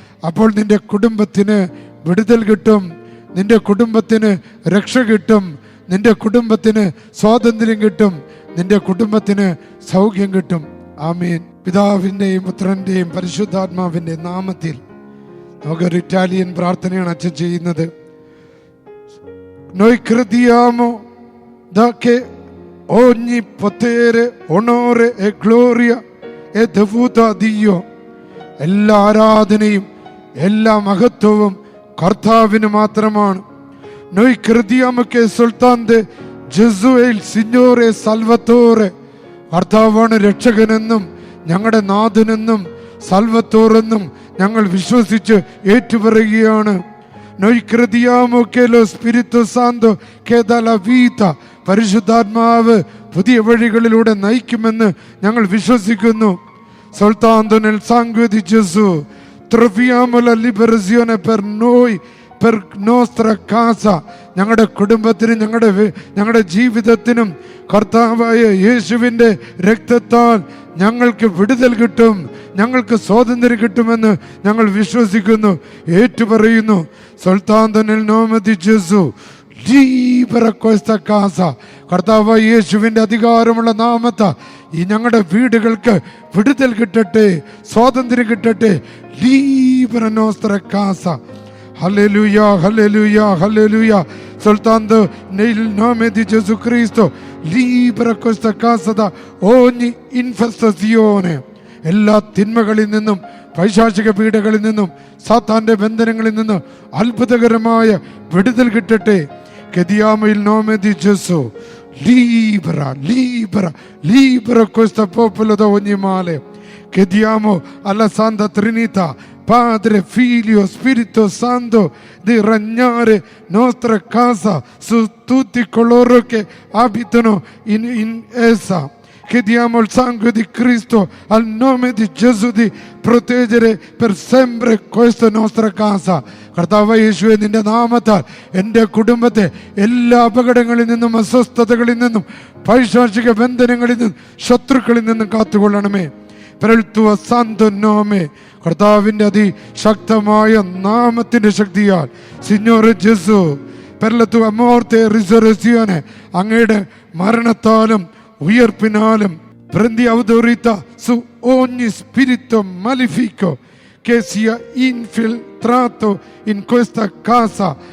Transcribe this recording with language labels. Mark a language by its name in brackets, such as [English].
[Malayalam] അപ്പോൾ നിന്റെ കുടുംബത്തിന് വിടുതൽ കിട്ടും, നിന്റെ കുടുംബത്തിന് രക്ഷ കിട്ടും, നിന്റെ കുടുംബത്തിന് സ്വാതന്ത്ര്യം കിട്ടും, നിന്റെ കുടുംബത്തിന് സൗഖ്യം കിട്ടും. ആമേൻ. പിതാവിൻ്റെയും പുത്രൻ്റെയും പരിശുദ്ധാത്മാവിൻ്റെ നാമത്തിൽ നമുക്കൊരു ഇറ്റാലിയൻ പ്രാർത്ഥനയാണ് അച്ഛൻ ചെയ്യുന്നത്. [Italian] Noi crediamo da che ogni potere, onore e gloria è dovuto a Dio. [Malayalam] എല്ലാ ആരാധനയും എല്ലാ മഹത്വവും കർത്താവിന് മാത്രമാണ്. [Italian] Noi crediamo che soltanto Gesù è il Signore Salvatore. [Malayalam] കർത്താവാണ് രക്ഷകനെന്നും ഞങ്ങളുടെ നാഥനെന്നും സൽവത്തോറെന്നും ഞങ്ങൾ വിശ്വസിച്ച് ഏറ്റുപറയുകയാണ്. [Italian] Noi crediamo che lo Spirito Santo che dà la vita, [Malayalam] പരിശുദ്ധാത്മാവ് പുതിയ വഴികളിലൂടെ നയിക്കുമെന്ന് ഞങ്ങൾ വിശ്വസിക്കുന്നു. [Italian] Soltanto nel sangue di Gesù troviamo la liberazione per noi, per nostra casa. [Malayalam] ഞങ്ങളുടെ കുടുംബത്തിനും ഞങ്ങളുടെ ജീവിതത്തിനും കർത്താവായ യേശുവിൻ്റെ രക്തത്താൽ ഞങ്ങൾക്ക് വിടുതൽ കിട്ടും, ഞങ്ങൾക്ക് സ്വാതന്ത്ര്യം കിട്ടുമെന്ന് ഞങ്ങൾ വിശ്വസിക്കുന്നു, ഏറ്റുപറയുന്നു. [Italian] Soltanto nel nome di Gesù libera questa casa. [Malayalam] കർത്താവായ യേശുവിൻ്റെ അധികാരമുള്ള നാമത്താൽ ഈ ഞങ്ങളുടെ വീടുകൾക്ക് വിടുതൽ കിട്ടട്ടെ, സ്വാതന്ത്ര്യം കിട്ടട്ടെ. [Italian] Libera nostra casa. Alleluia, alleluia, alleluia. Soltanto nel nome di Gesù Cristo libera questa casa da ogni infestazione. [Malayalam] എല്ലാ തിന്മകളിൽ നിന്നും, പൈശാചിക പീഡകളിൽ നിന്നും, സാത്താന്റെ ബന്ധനങ്ങളിൽ നിന്നും അത്ഭുതകരമായ വിടുതൽ കിട്ടട്ടെ. [Italian] Chiediamo il nome di Gesù. Libera, libera, libera questo popolo da ogni male. Chiediamo alla Santa Trinità, Padre, Figlio, Spirito Santo, di regnare nostra casa su tutti coloro che abitano in essa. Chiediamo il sangue di Cristo al nome di Gesù di proteggere per sempre questa nostra casa. [Malayalam] കർത്താവ് യേശുവേ, നിന്റെ നാമത്താൽ എൻ്റെ കുടുംബത്തെ എല്ലാ അപകടങ്ങളിൽ നിന്നും, അസ്വസ്ഥതകളിൽ നിന്നും, പൈശാചിക ബന്ധനങ്ങളിൽ നിന്നും, ശത്രുക്കളിൽ നിന്നും കാത്തുകൊള്ളണമേ. [Italian] Per il tuo santo nome, [Malayalam] കർത്താവിൻ്റെ അതിശക്തമായ നാമത്തിൻ്റെ ശക്തിയാൽ, [Italian] Signore Gesù, per la tua morte e risurrezione, [Malayalam] അങ്ങയുടെ മരണത്താലും ഉയർപ്പിനാലും, [Italian] prendi autorità su ogni spirito malefico che sia infiltrato in questa casa.